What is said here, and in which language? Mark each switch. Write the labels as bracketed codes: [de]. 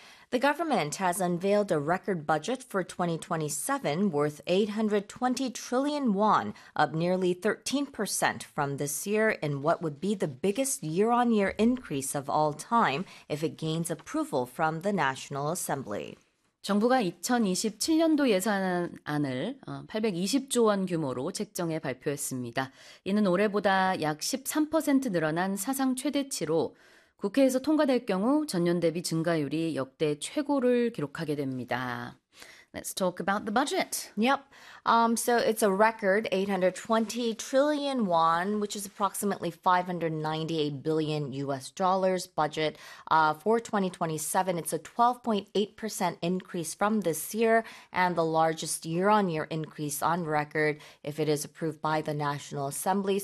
[en] The government has unveiled a record budget for 2027 worth 820 trillion won, up nearly 13% from this year in what would be the biggest year-on-year increase of all time if it gains approval from the National Assembly. [ko] 정부가 2027년도 예산안을 820조 원 규모로 책정해 발표했습니다. 이는 올해보다 약 13% 늘어난 사상 최대치로 국회에서 통과될 경우 전년 대비 증가율이 역대 최고를 기록하게 됩니다. [en] Let's talk about the budget. Yep. So it's a record 820 trillion won, which is approximately 598 billion US dollars budget for 2027. It's a 12.8% increase from this year and the largest year-on-year increase on record if it is approved by the National Assembly.